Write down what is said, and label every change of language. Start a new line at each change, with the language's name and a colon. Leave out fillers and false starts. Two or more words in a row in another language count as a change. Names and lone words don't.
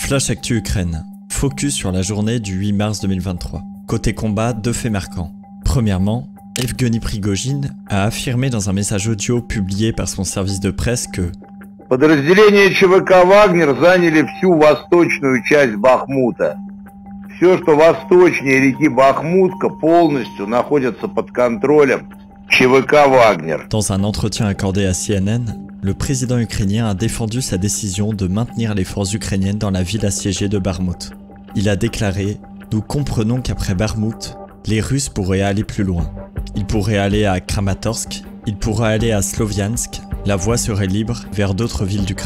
French: Flash Actu Ukraine. Focus sur la journée du 8 mars 2023. Côté combat, deux faits marquants. Premièrement, Evgeny Prigojine a affirmé dans un message audio publié par son service de presse que
Russian: Подразделения ЧВК «Вагнер» заняли всю восточную часть Бахмута. Все, что восточнее реки Бахмутка, полностью находится под контролем ЧВК «Вагнер».
French: Dans un entretien accordé à CNN, le président ukrainien a défendu sa décision de maintenir les forces ukrainiennes dans la ville assiégée de Bakhmout. Il a déclaré « Nous comprenons qu'après Bakhmout, les Russes pourraient aller plus loin. Ils pourraient aller à Kramatorsk, ils pourraient aller à Sloviansk, la voie serait libre vers d'autres villes d'Ukraine.